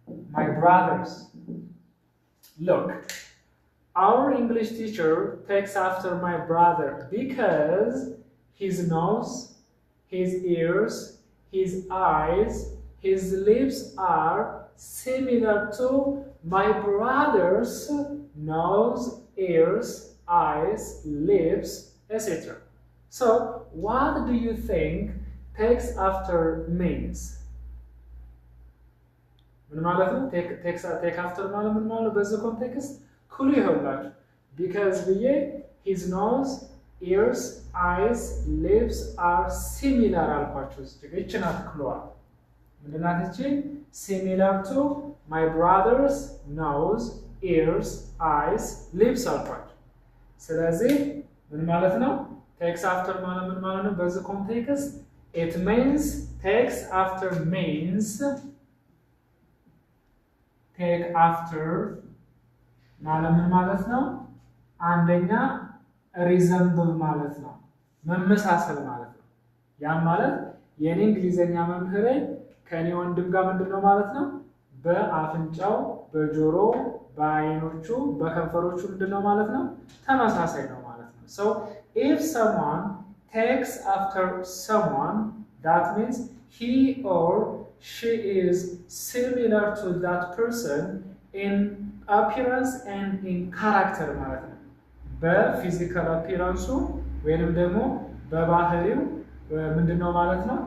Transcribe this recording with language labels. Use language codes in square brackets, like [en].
[en] My brothers. Look, our English teacher takes after my brother because his nose, his ears, his eyes, his lips are similar to my brother's nose, ears, eyes, lips, etc. So, what do you think takes after means? [am] ምን ማለት ነው? take after ማለት ምን ማለት ነው? በዚህ ኮንቴክስት ክሉ ይሆናል። [en] because [am] ብዬ [en] his nose, ears, eyes, lips are similar [am] አልኳችሁ። እቺ ናት ክሉዋ። ምንድን ናት እቺ? [en] similar to my brother's nose, ears, eyes, lips [am] አልኳችሁ። ስለዚህ ምን ማለት ነው? takes after ማለት ምን ማለት ነው? በዚህ ኮንቴክስት [en] it means takes after means take after [am] ማለት ምን ማለት ነው? አንደኛ resemble ማለት ነው፣ መመሳሰል ማለት ነው። ያ ማለት የኔ እንግሊዘኛ መምህሬ ከኔ ወንድም ጋር ምንድነው ማለት ነው? በአፍንጫው፣ በጆሮ፣ በአይኖቹ፣ በከንፈሮቹ ምንድነው ማለት ነው? ተመሳሳይ ነው ማለት ነው። [en] So if someone takes after someone, that means he or she is similar to that person in appearance and in character [am] ማለት ነው። በፊዚካል አፒራንሱ ወይንም ደግሞ በባህሪው ምንድነው ማለት ነው?